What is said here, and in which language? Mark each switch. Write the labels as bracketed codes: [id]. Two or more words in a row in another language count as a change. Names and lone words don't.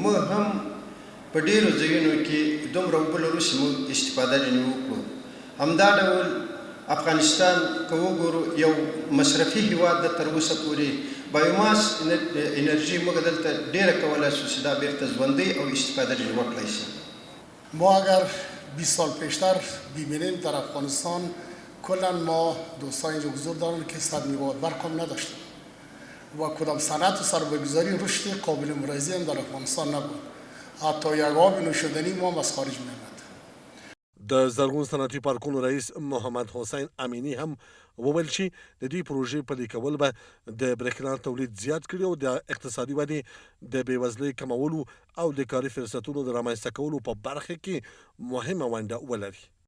[ps] موږ هم په ډېرو ځایونو کې دومره اوبه لرو چې موږ استفاده جنو وکړو. همدا ډول افغانستان که وګورو یو مصرفي هیواد ده، تر اوسه پورې بایوماس انرژي موږ دلته ډېره کولی شو چې دا بیرته ژوندی او استفاده جنو وکړی شي. [fa] ما اگر 20 سال پیشتر ببینیم در افغانستان کلا ما دوستان اینجا حضور دارن که 100 میگاوات برق هم نداشتیم و کدام صنعت و سرمایه‌گذاری رشد قابل مقایسه هم در افغانستان نبود. حتی یک آب نوشیدنی ما هم از خارج می‌آمد. [ps] د زرغون صنعتي پارکونو رئیس محمد حسین امینی هم وویل چې د دې پروژې پلي کول به د برېښنا تولید زیات کړي او د اقتصادي ودې د بېوزلۍ کمولو او د کاري فرصتونو د رامنځته کولو په برخه کې مهمه ونډه ولري.